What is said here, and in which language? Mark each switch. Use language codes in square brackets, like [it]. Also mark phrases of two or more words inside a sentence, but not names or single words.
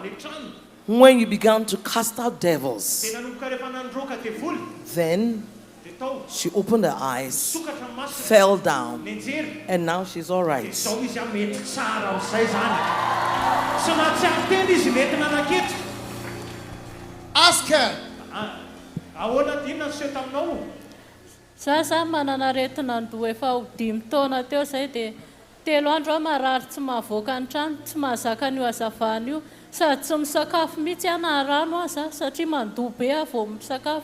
[en] When you began to cast out devils, then She opened her eyes, fell down, and now she's all right. Ask her. [mg] Zaza manana aretina ndoa efa ho 5 taona teo zay dia 3 andro marary tsy mahavoaka ny trano, tsy mahazaka an'io hazavana io, sady tsy misakafo mihitsy ana rano aza satria mandoa be vao misakafo.